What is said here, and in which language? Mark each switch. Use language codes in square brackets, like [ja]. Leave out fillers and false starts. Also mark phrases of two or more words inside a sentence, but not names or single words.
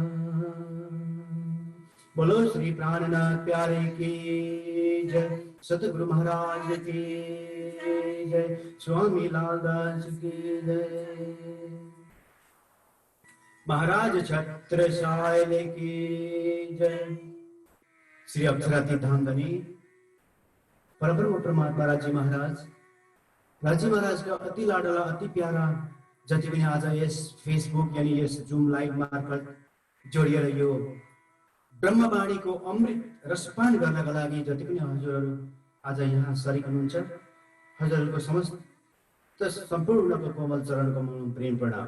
[hi] बोलो श्री प्राणनाथ प्यारे की जय सतगुरु महाराज की जय स्वामी लालदास की जय महाराज छत्रसाल की जय। [ne] श्री अक्षराती धामधनी परब्रह्म परमात्मा राजी [hi] महाराज का अति लाडला अति प्यारा [ne] जति पनि आज यस फेसबुक यानी यस [en] Zoom live [ne] मार्फत जोडिएर यो ब्रह्मवाणीको अमृत रसपान गर्नका लागि जति पनि हजुरहरू आज यहाँ सरिक हुनुहुन्छ हजुरहरूको समस्त सम्पूर्णको कोमल चरण कमल प्रेम प्रणाम।